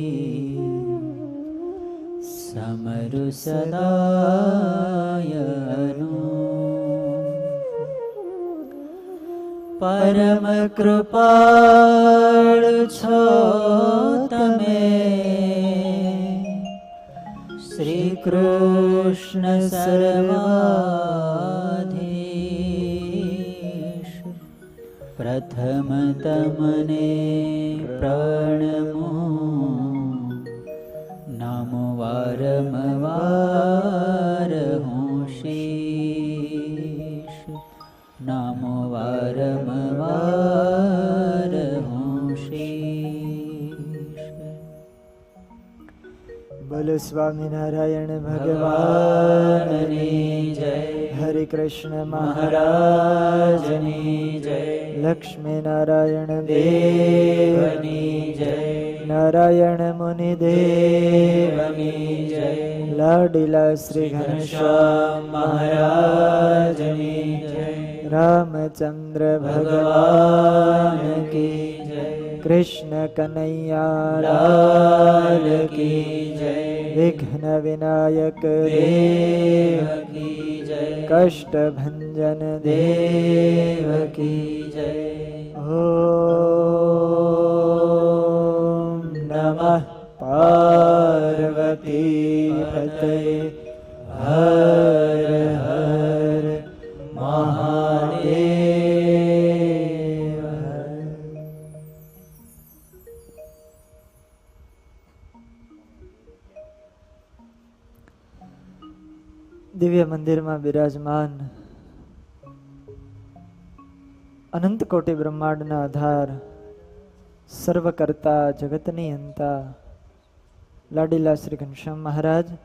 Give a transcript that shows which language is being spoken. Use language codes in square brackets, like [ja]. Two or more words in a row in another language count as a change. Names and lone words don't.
[gu] સમરુ સદાયનુ પરમ કૃપાળુ છો તમે શ્રી કૃષ્ણ સર્વાધીશ પ્રથમ તમને પ્રણમો નમો વારમવાર હૂઁ શીશ નમો વારમવાર હૂઁ શીશ। બોલો સ્વામીનારાયણ ભગવાનની जय। हरे कृष्ण મહારાજની જય। लक्ष्मी नारायण દેવની જય। नारायण मुनि દેવની જય। लाडीला श्री घनश्याम મહારાજની જય। [hi] रामचंद्र भगवान की जय। कृष्ण कन्हैया लाल की जय। विघ्न विनायक देव की जय। कष्ट भंजन देव की जय। [sa] ओम नमः पार्वती पतये हर हर महादेव। [gu] દિવ્ય મંદિરમાં બિરાજમાન અનંત કોટી બ્રહ્માંડના આધાર સર્વકર્તા જગતની અંતા લાડીલા શ્રી ઘનશ્યામ મહારાજ